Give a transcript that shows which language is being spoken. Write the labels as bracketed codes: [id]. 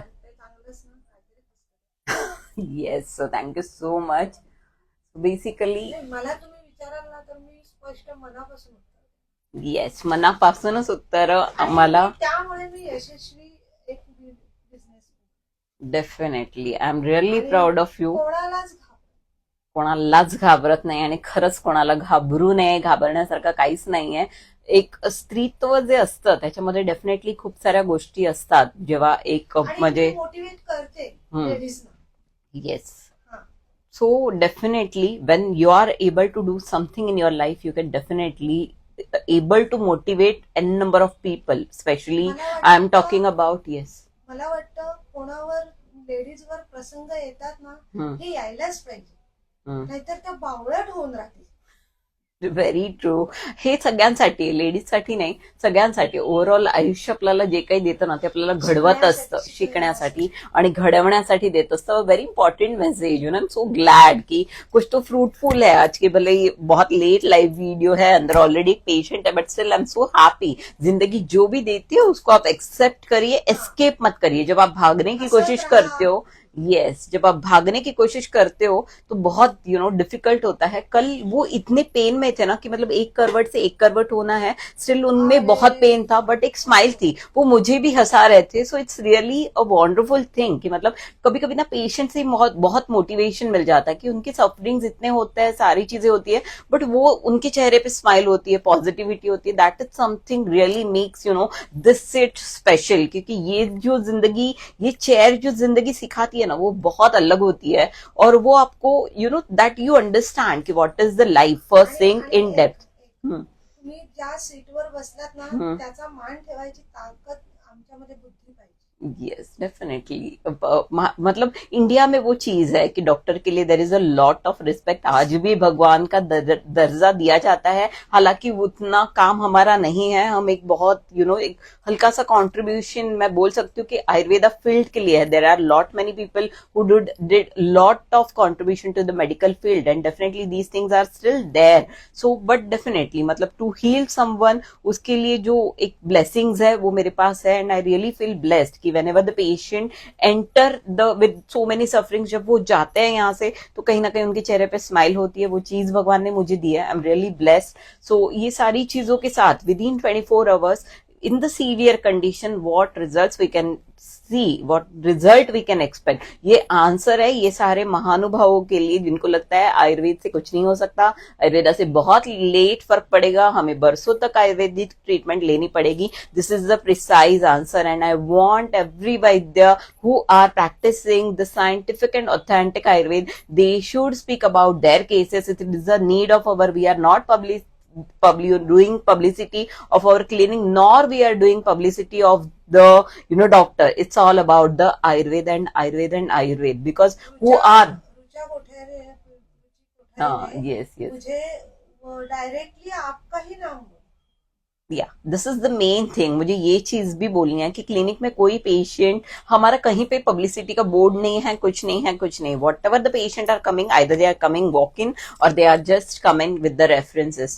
[mr] ते चांगलंच ना. [en] Yes. So thank you so much. Basically [mr] मला तुम्ही विचाराल ना तर मी स्पष्ट मनापासून उत्तर. येस, मनापासूनच उत्तर आम्हाला. त्यामुळे मी यशस्वी एक business. [en] Definitely I am really proud of you. [mr] कोणालाच घाबरत नाही आणि खरंच कोणाला घाबरू नये. घाबरण्यासारखं काहीच नाहीये. एक स्त्रीत्व जे असतं त्याच्यामध्ये डेफिनेटली खूप साऱ्या गोष्टी असतात. जेव्हा एक म्हणजे मोटिवेट करते लेडीजना. [en] Yes. So definitely when you are able to do something in your life, you can definitely able to motivate n number of people, especially I am talking about. Yes. [mr] मला वाटतं कोणावर लेडीजवर प्रसंग येतात ना हे यायलाच पाहिजे. नाहीतर त्या बावळट होऊन राहतील. [en] Very true. [mr] हे सगळ्यांसाठी, लेडीजसाठी नाही, सगळ्यांसाठी. ओव्हरऑल आयुष्य आपल्याला जे काही देतं ना ते आपल्याला घडवत असतं, शिकण्यासाठी आणि घडवण्यासाठी देत असतं. [en] Very important message. You know, I am so glad [hi] कि कुछ तो फ्रूटफुल है आज के. भले बहुत लेट लाइव वीडियो है, अंदर ऑलरेडी पेशेंट है, [en] But still I am so happy. [hi] जिंदगी जो भी देती है उसको आप एक्सेप्ट करिए, एस्केप मत करिए. जब आप भागने की कोशिश करते हो, यस, जब आप भागने की कोशिश करते हो तो बहुत डिफिकल्ट होता है. कल वो इतने पेन में थे ना कि मतलब एक करवट से एक करवट होना है, स्टिल उनमें बहुत पेन था बट एक स्माइल थी, वो मुझे भी हंसा रहे थे. [en] so it's really a wonderful thing [hi] कि मतलब कभी कभी ना पेशेंट से बहुत मोटिवेशन मिल जाता है कि उनके सफरिंग्स इतने होते हैं, सारी चीजें होती है, बट वो उनके चेहरे पे स्माइल होती है, पॉजिटिविटी होती है. [en] That is something really makes this it special. [hi] क्योंकि ये जो जिंदगी, ये चेयर जो जिंदगी सिखाती है ना वो बहुत अलग होती है. और वो आपको [en] That you understand कि what is the life first thing in depth. [mr] तुम्ही ज्या सीटवर बसलात ना त्याचा मान ठेवायची ताकद आमच्यामध्ये बुद्धी पाहिजे. [en] Yes, definitely. [hi] मतलब इंडिया में वो चीज है कि डॉक्टर के लिए [en] There is a lot of respect. [hi] आज भी भगवान का दर्जा दिया जाता है, हालांकि उतना काम हमारा नहीं है. हम एक बहुत एक हल्का सा कॉन्ट्रीब्यूशन मैं बोल सकती हूँ कि आयुर्वेदा फील्ड के लिए है. [en] There are lot many people who did lot of contribution to the medical field and definitely these things are still there. [hi] So but definitely मतलब [en] to heal someone, [hi] उसके लिए जो एक ब्लेसिंग्स है वो मेरे पास है. [en] and I really feel blessed कि whenever the patient enter with so many sufferings, [hi] जब वो जाते हैं यहाँ से तो कहीं ना कहीं उनके चेहरे पे स्माइल होती है. वो चीज भगवान ने मुझे दी है. [en] I am really blessed. [hi] सो ये सारी चीजों के साथ [en] with in 24 hours in the severe condition, what results we can see, what result we can expect, [hi] ये आंसर है ये सारे महानुभावों के लिए जिनको लगता है आयुर्वेद से कुछ नहीं हो सकता, आयुर्वेदा से बहुत लेट फर्क पड़ेगा, हमें बरसों तक आयुर्वेदिक ट्रीटमेंट लेनी पड़ेगी. [en] This is the precise answer. And I want every vaidya who are practicing the scientific and authentic Ayurveda, they should speak about their cases. It is a need of our, we are not doing publicity of our clinic, nor we are doing publicity of the doctor. It's all about the Ayurveda and Ayurveda and Ayurveda, because who are [hi] Rucha Kothari है, [en] yes, [hi] मुझे directly आपका ही नाम बोला। [en] This is the main thing. [hi] मुझे ये चीज भी बोलनी है कि क्लिनिक में कोई पेशेंट हमारा कहीं पे पब्लिसिटी का बोर्ड नहीं है, कुछ नहीं। [en] Whatever the patient are coming, either they are coming walk in और they are just coming with the references.